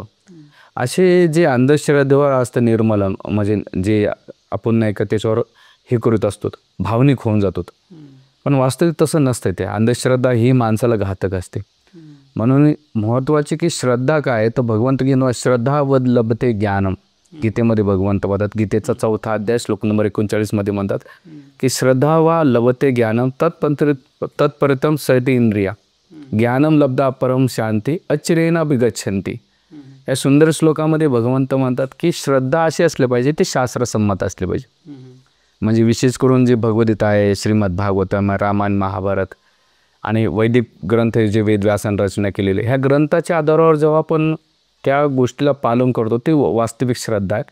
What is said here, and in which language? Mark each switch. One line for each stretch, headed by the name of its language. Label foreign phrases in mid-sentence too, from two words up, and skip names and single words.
Marathi: असे जे अंधश्रद्धेवर असतं निर्मलन, म्हणजे जे आपण नाही का त्याच्यावर हे करत असतो, भावनिक होऊन जातो. पण वास्तविक तसं नसतं. ते अंधश्रद्धा ही माणसाला घातक असते. म्हणून महत्त्वाचे की श्रद्धा काय, तर भगवंत की
Sanskrit: श्रद्धावद लभते ज्ञानम,
Marathi: गीतेमध्ये भगवंत म्हणतात. गीतेचा 4था अध्याय श्लोक नंबर 39 मध्ये म्हणतात की
Sanskrit: श्रद्धा वा लभते ज्ञानम तत्परितम सैती इंद्रिया ज्ञानम लब्धा परम शांती अचिरेना बिगच्छन्ति.
Marathi: या सुंदर श्लोकामध्ये भगवंत म्हणतात की श्रद्धा अशी असले पाहिजे, ते शास्त्रसंमत असले पाहिजे. म्हणजे विशेष करून जे भगवद्गीता आहे, श्रीमद भागवतम, रामायण, महाभारत आणि वैदिक ग्रंथ जे वेदव्यासान रचना केलेले, ह्या ग्रंथाच्या आधारावर जेव्हा आपण त्या गोष्टीला पालन करतो ते वास्तविक श्रद्धा आहे.